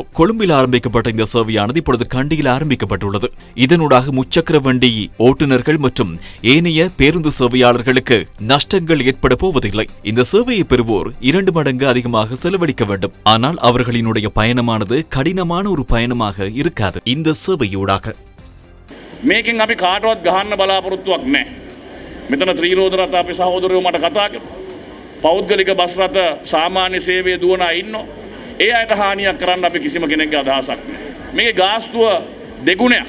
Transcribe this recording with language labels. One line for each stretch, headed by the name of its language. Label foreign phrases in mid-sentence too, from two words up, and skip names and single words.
Tamil: கொழும்பில் ஆரம்பிக்கப்பட்ட இந்த சேவையானது இப்பொழுது கண்டியில் ஆரம்பிக்கப்பட்டுள்ளது. இதனூடாக முச்சக்கர வண்டி ஓட்டுநர்கள் மற்றும் ஏனைய பேருந்து சேவையாளர்களுக்கு நஷ்டங்கள் ஏற்பட போவதில்லை. இந்த சேவையை பெறுவோர் 2 மடங்கு அதிகமாக செலவழிக்க வேண்டும். ஆனால் அவர்களினுடைய பயணமானது கடினமான ஒரு பயணமாக இருக்காது. இந்த சேவையூடாக
Sinhala: මේකෙන් අපි කාටවත් ගහන්න බලාපොරොත්තුවක් නැහැ. මෙතන ත්‍රිරෝද රථ අපේ සහෝදරයෝ මට කතා කළා. පෞද්ගලික බස් රථ සාමාන්‍ය සේවයේ දුවන අය ඉන්නවා. ඒ අයට හානියක් කරන්න අපි කිසිම කෙනෙක්ගේ අදහසක් නැහැ. මේකේ ගාස්තුව දෙගුණයක්.